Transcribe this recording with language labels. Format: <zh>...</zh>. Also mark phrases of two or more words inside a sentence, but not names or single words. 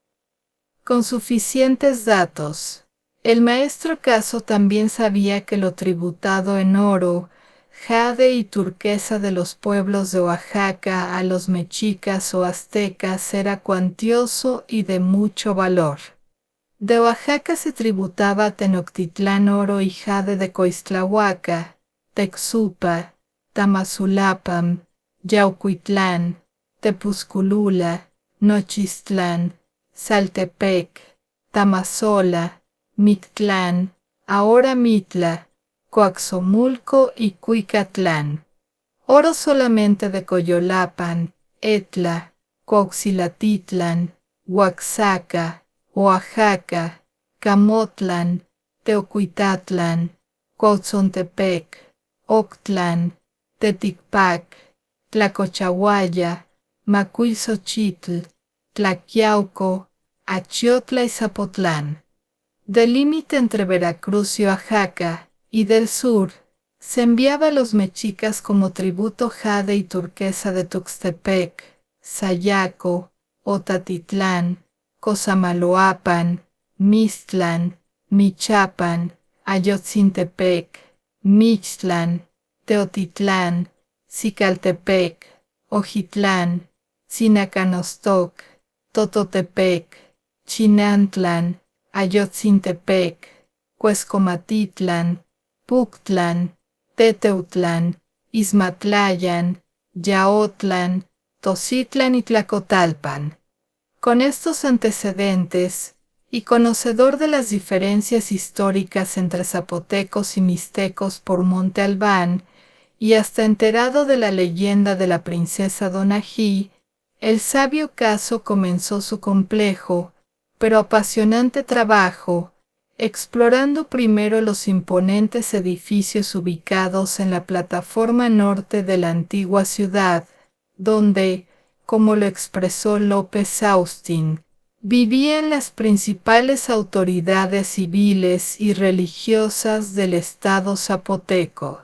<es>Con suficientes datos, el maestro Caso también sabía que lo tributado en oro, jade y turquesa de los pueblos de Oaxaca a los mexicas o aztecas era cuantioso y de mucho valor. De Oaxaca se tributaba a Tenochtitlán oro y jade de Coixtlahuaca, Texupa, Tamazulapam, Yaucuitlán, Tepuzculula, Nochistlán, Saltepec, Tamazola, Mictlán, ahora Mitla, Coaxomulco y Cuicatlán. Oro solamente de Coyolapan, Etla, Coaxilatitlán, Oaxaca, Oaxaca, Camotlán, Teocuitatlán, Cuautzontepec, Octlán, Teticpac, Tlacochahuaya, Macuilxochitl, Tlaquiauco, Achiotla y Zapotlán. Del límite entre Veracruz y Oaxaca, y del sur, se enviaba a los mexicas como tributo jade y turquesa de Tuxtepec, Sayaco, Otatitlán, Cosamaloapan, Mixtlán, Michapan, Ayotzintepec, Mixtlán, Teotitlán, Cicaltepec, Ojitlán, Sinacanostoc, Tototepec, Chinantlán, Ayotzintepec, Cuescomatitlán, Puctlán, Teteutlán, Izmatlayan, Yaotlán, Tocitlán y Tlacotalpan. Con estos antecedentes, y conocedor de las diferencias históricas entre zapotecos y mixtecos por Monte Albán, y hasta enterado de la leyenda de la princesa Donají, el sabio Caso comenzó su complejo, pero apasionante trabajo, explorando primero los imponentes edificios ubicados en la plataforma norte de la antigua ciudad, donde, como lo expresó López Austin, vivían las principales autoridades civiles y religiosas del estado zapoteco.</es>